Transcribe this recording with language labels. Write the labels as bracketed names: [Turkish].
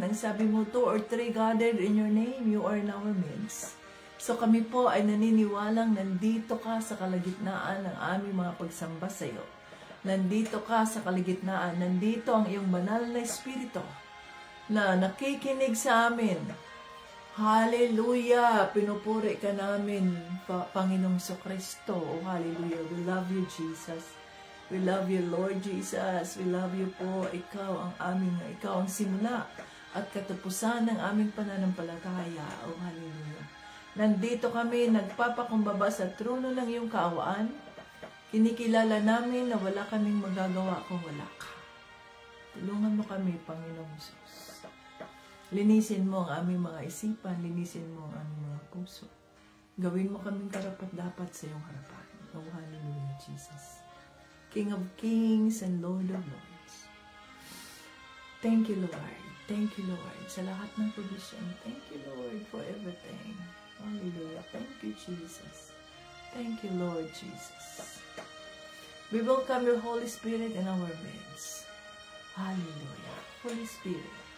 [Filipino] Ang sabi mo, [English] 2 or 3 gathered in your name, you are in our midst. [Filipino] So kami po ay naniniwalang nandito ka sa kalagitnaan ng aming mga pagsamba sa iyo. Nandito ka sa kalagitnaan. Nandito ang iyong banal na Espiritu na nakikinig sa amin. Hallelujah! Pinupuri ka namin, Panginoong Kristo. Oh, hallelujah! [English] We love you, Jesus. We love you, Lord Jesus. We love you po. [Filipino] Ikaw ang simula at katapusan ng aming pananampalataya. Oh, hallelujah! Nandito kami, nagpapakumbaba sa trono ng iyong kaawaan. Kinikilala namin na wala kaming magagawa kung wala ka. Tulungan mo kami, Panginoong Jesus. Linisin mo ang aming mga isipan, linisin mo ang aming mga puso. Gawin mo kaming karapat-dapat sa iyong harapan. Oh, hallelujah, Jesus. [English] King of kings and Lord of lords. Thank you, Lord. Thank you, Lord, [Filipino] sa lahat ng [English] provision. Thank you, Lord, for everything. Hallelujah. Thank you, Jesus. Thank you, Lord Jesus. We welcome your Holy Spirit in our midst. Hallelujah. Holy Spirit.